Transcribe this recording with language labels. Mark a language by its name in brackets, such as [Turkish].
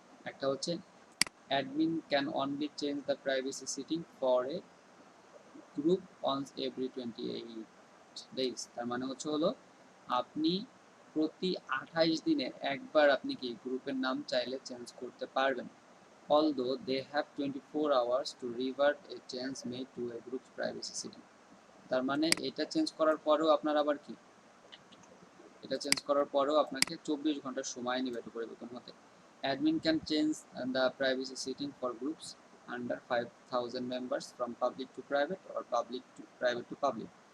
[Bangla] একটা হচ্ছে [English] Admin can only change the privacy setting for a group once every 28 days. [Bangla] তার মানে হলো আপনি প্রতি 28 দিনে একবার আপনি কি গ্রুপের নাম চাইলে চেঞ্জ করতে পারবেন। [English] although they have 24 hours to revert a change made to a group's privacy setting। [Bangla] তার মানে এটা চেঞ্জ করার পরেও আপনার আবার কি, এটা চেঞ্জ করার পরেও আপনাকে 24 ঘন্টার সময় নেবে এটা পরিবর্তন হতে। [English] Admin can change the privacy setting for groups under 5000 members from public to private or public to private to public.